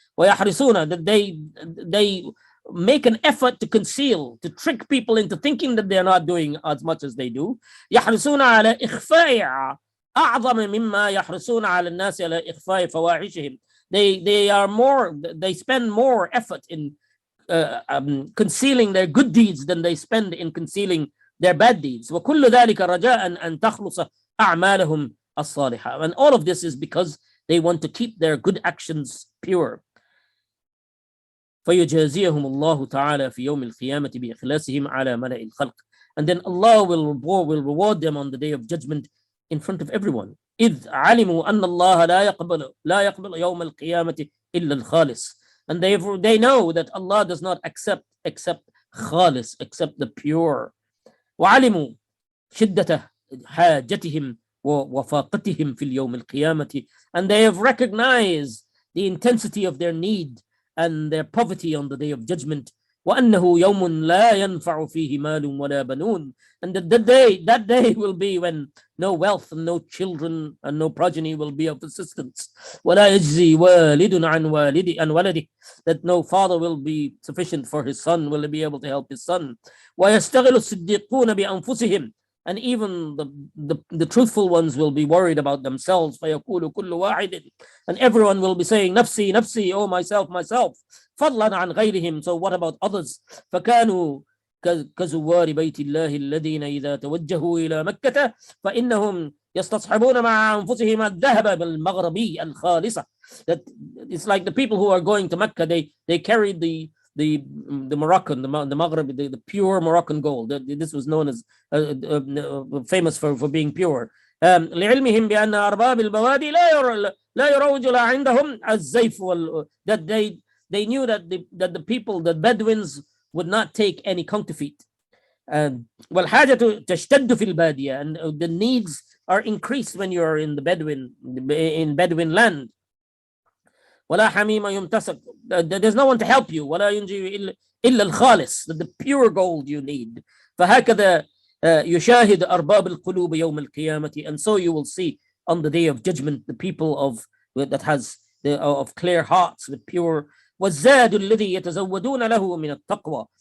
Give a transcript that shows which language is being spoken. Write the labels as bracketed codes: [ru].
[ar] ويحرصون, [en] that they make an effort to conceal, to trick people into thinking that they're not doing as much as they do. [ar] يحرصون على إخفاء أعظم مما يحرصون على الناس على إخفاء فواحشهم. [en] They spend more effort in concealing their good deeds than they spend in concealing their bad deeds. [ar] وكل ذلك رجاء أن تخلص أعمالهم الصالحة. [en] And all of this is because they want to keep their good actions pure. [ar] فيجازيهم الله تعالى في يوم القيامة بإخلاصهم على ملأ الخلق. [en] And then Allah will reward them on the day of judgment in front of everyone. [ar] إذ علموا أن الله لا يقبل يوم القيامة إلا الخالص. [en] And they know that Allah does not accept except خالص, except the pure. [ar] وعلموا شدة حاجتهم وفاقتهم في اليوم القيامة. [en] And they have recognized the intensity of their need and their poverty on the day of judgment. [ar] وأنه يوم لا ينفع فيه مال ولا بنون. [en] And that day will be when no wealth and no children and no progeny will be of assistance. [ar] ولا يجزي والد عن ولده. [en] That no father will be sufficient for his son, will be able to help his son. [ar] ويستغل الصديقون بأنفسهم. [en] And even the truthful ones will be worried about themselves. [ar] فيقول كل واحد. [en] And everyone will be saying [ar] نفسي نفسي, [en] oh myself myself. [ar] فضلا عن غيرهم. [en] So what about others? [ar] فكانوا كزوار بيت الله الذين إذا توجهوا إلى مكة فإنهم يستصحبون مع أنفسهم الذهب بالمغربي الخالصة. [en] That it's like the people who are going to Mecca, they carried the Moroccan, the Maghreb, the pure Moroccan gold. This was known as famous for being pure. [ar] لعلمهم بأن أرباب البوادي لا يروج عندهم الزيف. [en] That they knew that the people, the Bedouins, would not take any counterfeit. [ar] والحاجة تشتد في البادية. [en] And the needs are increased when you are in Bedouin land. [ar] ولا حميم يمتسك. [en] There's no one to help you. [ar] ولا ينجي إلا الخالص, [en] the pure gold you need. [ar] فهكذا يشاهد أرباب القلوب يوم القيامة. [en] And so you will see on the day of judgment the people that has of clear hearts with pure. [ar] والزاد الذي يتزودون له من التقوى.